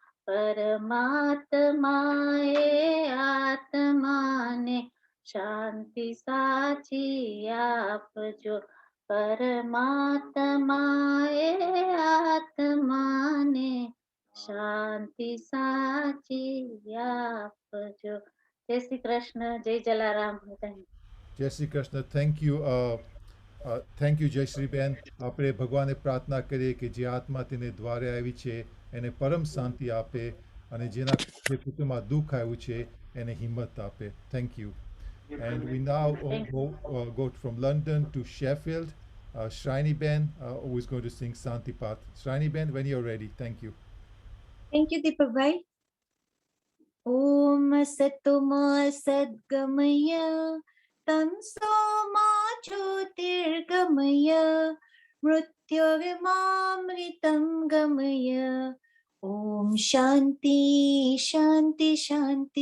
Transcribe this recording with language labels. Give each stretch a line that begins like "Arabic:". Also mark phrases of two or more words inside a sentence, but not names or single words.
Gujarati: પરમાત્માએ આત્મા ને શાંતિ સાચી આપજો પરમાત્માએ આત્મા ને શાંતિ સાચી આપજો જય શ્રી કૃષ્ણ જય જલારામ જય શ્રી કૃષ્ણ.
English: Thank you
Gujarati: જયશ્રીબેન. આપણે ભગવાને પ્રાર્થના કરીએ કે જે આત્મા તેને દ્વારે આવી છે એને પરમ શાંતિ આપે, અને જેના જે કુટુંબમાં દુઃખ આવ્યું છે એને હિંમત આપે.
English: Thank you. And we now go from London to Sheffield. Shriney-Ben, who is going to sing Santi Path. Shriney-Ben, when you're ready. Thank you. Thank you, Deepak Bhai.
Sanskrit: ओम सतोमा सद्गमय तमसोमा ज्योतिर्गमय मृत्योर्मामृतं गमय ओम शान्ति शान्ति शान्ति